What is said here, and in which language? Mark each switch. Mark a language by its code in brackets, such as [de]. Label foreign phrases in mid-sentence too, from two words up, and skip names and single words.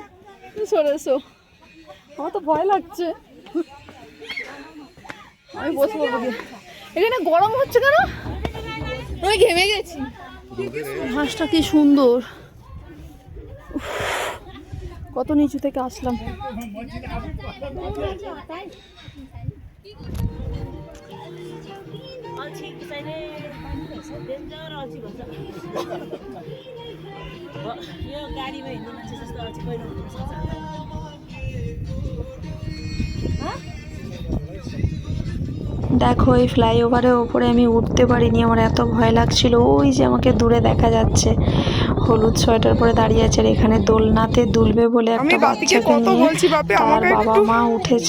[bn] সরে এসো, আমার তো ভয় লাগছে। আমি বসবো বলি, এখানে গরম হচ্ছে কেন? আমি ঘেমে গেছি। ঘাসটা কি সুন্দর, উফ, কত নিচু থেকে আসলাম। [ne] यो गाडीमा हिँड्ने मान्छे जस्तो अल्छी कोही नहुनु सक्छ। [bn] দেখো এই ফ্লাইওভারের ওপরে আমি উঠতে পারিনি, আমার এত ভয় লাগছিল। ওই যে আমাকে দূরে দেখা যাচ্ছে হলুদ সোয়েটার পরে দাঁড়িয়ে আছে, আর এখানে দোলনাতে দুলবে বলে একটা বাচ্চাকে নিয়ে তার বাবা মা উঠেছে।